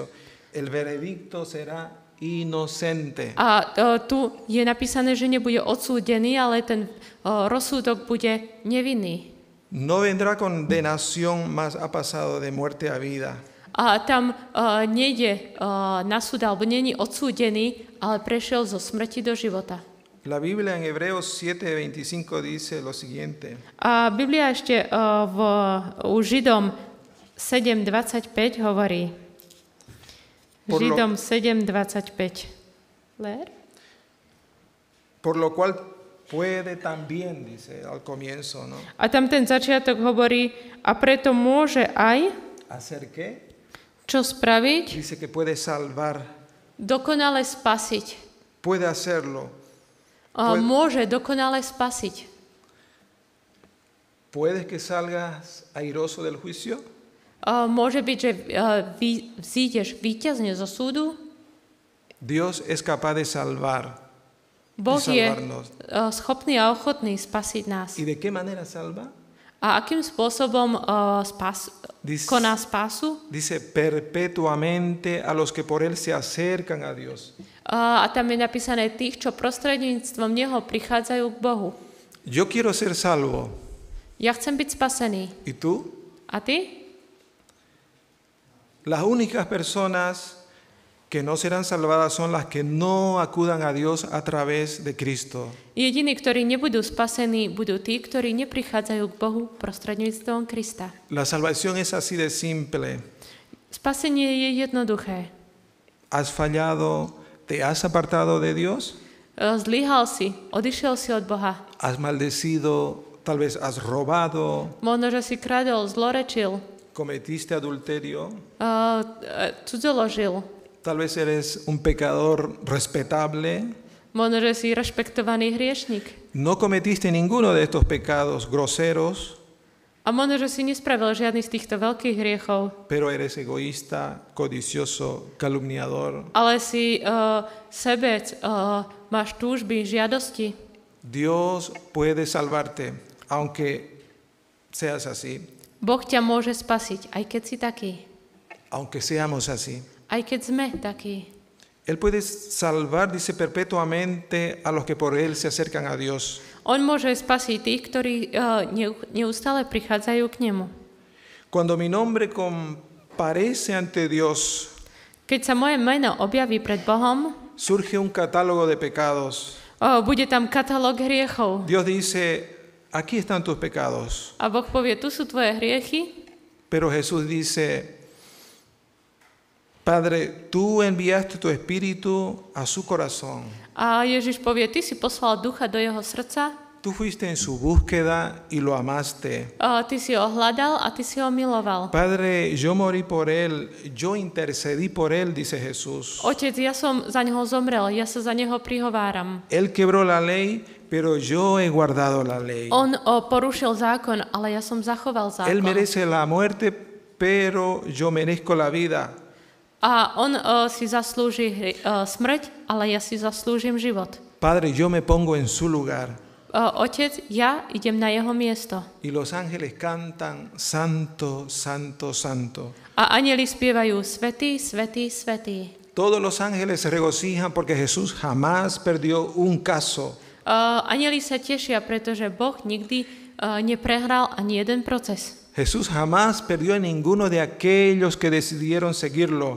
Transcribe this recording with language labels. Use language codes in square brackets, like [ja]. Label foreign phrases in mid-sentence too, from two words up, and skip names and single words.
[es] El veredicto será inocente. [sk] a tu je napísané, že nebude odsúdený, ale ten rozsudok bude nevinný. [es] No vendrá condenación, más ha pasado de muerte a vida. [sk] A tam nejde na súd, alebo není odsúdený, ale prešiel zo smrti do života. [es] La Biblia en Hebreos 7:25 dice lo siguiente. [sk] A Biblia ešte u Židom 7.25 hovorí. Židom 7.25. [es] Leer? Por lo cual puede también, dice al comienzo, ¿no? [sk] A tam ten začiatok hovorí, a preto môže aj, [es] ¿Hacer qué? [sk] čo spraviť, [es] Dice que puede salvar, [sk] dokonale spasiť. [es] puede hacerlo. [sk] Môže dokonale spasiť. [es] ¿Puedes que salgas airoso del juicio? [sk] Môže byť, že vzídeš víťazne zo súdu. [es] Dios es capaz de salvar [sk] Boh [es] y [sk] je [es] salvarnos. [sk] schopný a ochotný spasiť nás. [es] ¿Y de qué manera salva? [sk] A akým spôsobom koná spásu? [es] Dice perpetuamente a los que por él se acercan a Dios. [sk] A tam je napísané tých, čo prostredníctvom Neho prichádzajú k Bohu. [es] Yo quiero ser salvo. [sk] Ja chcem byť spasený. [es] ¿Y tú? [sk] A ty? [es] Las únicas personas que no serán salvadas son las que no acudan a Dios a través de Cristo. [sk] Jediní, ktorí nebudú spasení, budú tí, ktorí neprichádzajú k Bohu prostredníctvom Krista. [es] La salvación es así de simple. [sk] Spasenie je jednoduché. [es] ¿Has fallado? ¿Te has apartado de Dios? [sk] Zlyhal si, odišiel si od Boha. [es] ¿Has maldecido? Tal vez has robado, [sk] Možno, že si kradol, zlorečil, [es] cometiste adulterio. [sk] cudzoložil. [es] Tal vez eres un pecador respetable. [sk] Možno, že si rešpektovaný hriešnik. [es] No cometiste ninguno de estos pecados groseros, [sk] A možno, že si nespravil žiadny z týchto veľkých hriechov, [es] pero eres egoísta, codicioso, calumniador. [sk] ale si sebec, máš túžby, žiadosti. [es] Dios puede salvarte, aunque seas así, [sk] Boh ťa môže spasiť, aj keď si taký. [es] aunque seamos así. [sk] Aj keď sme takí. [es] Él puede salvar, dice, perpetuamente a los que por Él se acercan a Dios. [sk] On môže spasiť tých, ktorí neustále prichádzajú k nemu. [es] Cuando mi nombre comparece ante Dios, [sk] Keď sa moje meno objaví pred Bohom, [es] surge un catálogo de pecados. [sk] bude tam katalóg hriechov. [es] Dios dice, aquí están tus pecados. [sk] A Boh povie, tu sú tvoje hriechy. [es] Pero Jesús dice, Padre, tú enviaste tu espíritu a su corazón. [sk] A Ježiš povie, ty si poslal ducha do jeho srdca, [es] Tú fuiste en su búsqueda y lo amaste. [sk] ty si ho hľadal a ty si ho miloval. [es] Padre, yo morí por él, yo intercedí por él, dice Jesús. [sk] Otec, ja som za neho zomrel, ja sa za neho prihováram. [es] Él quebró la ley, pero yo he guardado la ley. [sk] On porušil zákon, ale ja som zachoval zákon. [es] Él merece la muerte, pero yo merezco la vida. [sk] A on si zaslúži smrť, ale ja si zaslúžim život. [es] Padre, yo me pongo en su lugar. [sk] Otec, ja idem na jeho miesto. [es] Y los ángeles cantan, Santo, Santo, Santo. [sk] A anjeli spievajú, svätý, svätý, svätý. [es] Todos los ángeles se regocijan porque Jesús jamás perdió un caso. [sk] Anjeli sa tešia, pretože Boh nikdy neprehral ani jeden proces. [es] Jesús jamás perdió a ninguno de aquellos que decidieron seguirlo.